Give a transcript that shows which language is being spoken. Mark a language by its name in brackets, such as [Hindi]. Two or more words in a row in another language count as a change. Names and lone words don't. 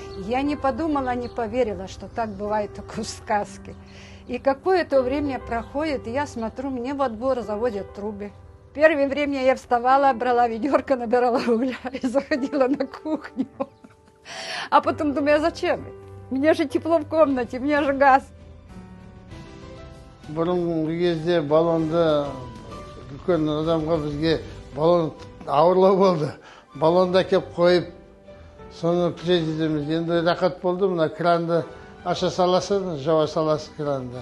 [Russian] Я не подумала, не поверила, что так бывает только в сказке. И какое-то время проходит, и я смотрю, мне во двор заводят трубы. Первое время я вставала, брала ведерко, набирала угля и заходила на кухню. А потом думаю, а зачем? Мне же тепло в комнате, у меня же газ. [Kazakh] Бұрынғы кезде баллонды үлкен адамға бізге баллон ауырлау болды. Баллонды әкеп қойып, соны күзетеміз. Енді рақат болды, мына кранды аша саласың, жауа саласың кранды.